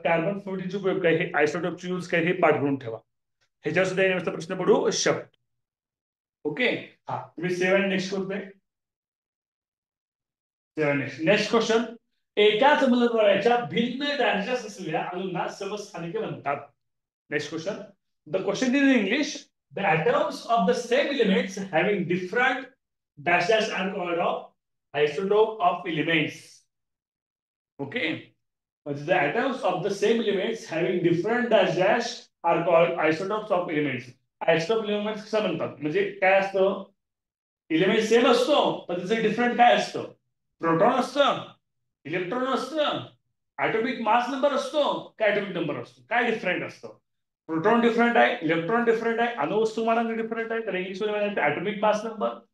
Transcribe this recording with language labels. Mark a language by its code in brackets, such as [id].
[mr] Carbon 14 चे उपयोग काय, हे आयसोटोपचे यूज काय हे पाठ करून ठेवा. ह्याच्यावर सुद्धा येण्याचा प्रश्न पडू शकतो. ओके, हा तुम्ही 7 नेक्स्ट करतोय. 7 नेक्स्ट क्वेश्चन. एकाच मूलद्रव्याच्या भिन्न डायजेस्ट असलेल्या अणूंना समस्थानिके म्हणतात. Next question. [en] The question in English, the atoms of the same elements having different dashes are called of isotope of elements. Okay, the atoms of the same elements having different dashes are called isotopes of elements. [mr] Isotope elements कसं म्हणतात, म्हणजे काय असतं, element same असतो पण त्याचं different काय असतं. प्रोटॉन असतं, इलेक्ट्रॉन असतं, ॲटॉमिक मास नंबर असतो, काय ॲटॉमिक नंबर असतो, काय डिफरंट असतं. प्रोटॉन डिफरंट आहे, इलेक्ट्रॉन डिफरंट आहे, अणुवस्तुमानांक डिफरंट आहे, तर इंग्लिश मध्ये म्हणायचं ॲटॉमिक मास नंबर.